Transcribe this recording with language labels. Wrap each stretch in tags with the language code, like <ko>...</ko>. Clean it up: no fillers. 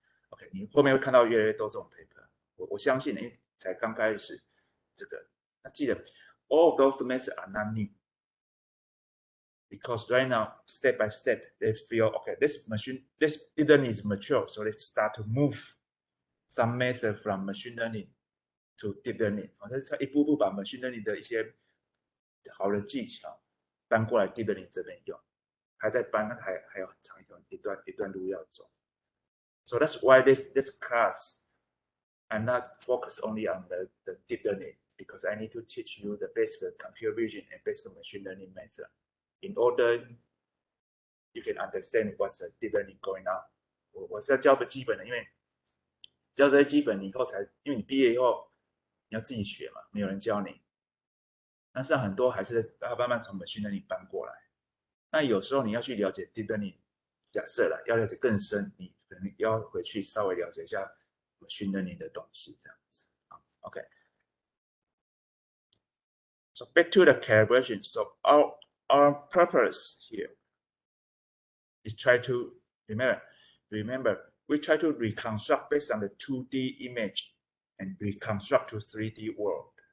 <zh>OK， 你后面会看到越来越多这种 paper， 我相信你才刚开始这个。那记得</zh> <en>all of those methods are not new. Because right now, step by step, they feel, okay, this deep learning is mature, so let's start to move some method from machine learning to deep learning.</en> <zh>它一步步把 machine learning 的一些好的技巧搬过来 deep learning 这边用，还在搬，还有很长一段路要走。</zh> <en>So that's why this class, I'm not focused only on the deep learning, because I need to teach you the basic computer vision and basic machine learning method. In order you can understand what's the deep learning going on.</en> <zh>我是要教个基本的，因为教这些基本，你以后才，因为你毕业以后你要自己学嘛，没有人教你。那实际上很多还是要慢慢从 machine learning 搬过来。那有时候你要去了解 deep learning， 假设了要了解更深，你可能要回去稍微了解一下 machine learning 的东西，这样子。 OK。</zh> <en>So back to the calibration. So our purpose here is try to remember we try to reconstruct based on the 2D image and reconstruct to 3D world.</en>